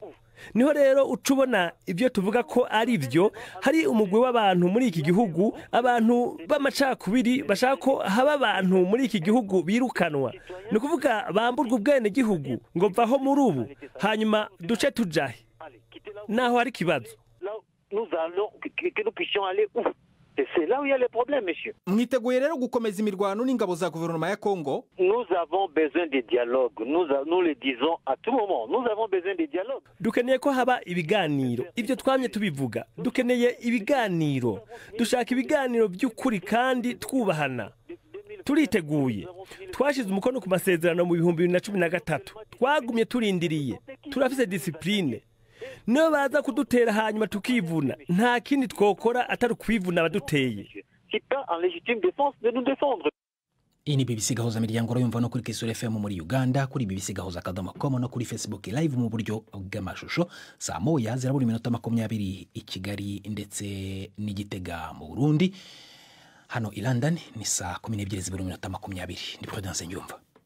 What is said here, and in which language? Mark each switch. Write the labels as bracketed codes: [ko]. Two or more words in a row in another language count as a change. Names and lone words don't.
[rn] Niho rero ucubona ibyo tuvuga ko ari byo. Hari umugwi w'abantu muri iki gihugu, abantu b'amacakubiri bashaka ko haba abantu muri iki gihugu birukanwa, ni kuvuga bamburwa ubwene gihugu ngo vaho muri ubu hanyuma duce tujahe. naho hari ikibazo. [fr] Nous allons, que nous puissions aller où? C'est là où il y a les problèmes, monsieur. [rn] Mwiteguye rero gukomeza imirwano n'ingabo za guverinoma ya Congo? [fr] Nous avons besoin de dialogue. Nous le disons à tout moment. Nous avons besoin de dialogue. [rn] Dukeneye ko haba ibiganiro. Ibyo twamye tubivuga. Dukeneye ibiganiro. Dushaka ibiganiro by'ukuri kandi twubahana. Turiteguye. Twashize umukono ku masezerano mu 2013. Twagumye turindiriye. Turafise discipline. Niyo baza kudutera hanyuma tukivuna, nta kindi twokora atari kwivuna abaduteye. Iyi ni BBC Gahuza Miryango yumva no kuri Kisoro FM muri Uganda, kuri BBC Gahuza Kadomo.com no kuri Facebook live mu buryo bw'amashusho. Saa moya zirabura iminota 20 i Kigali ndetse n'Igitega mu Burundi. Hano i London ni saa 12 zibura iminota 20. Ni Prudence Nyumva.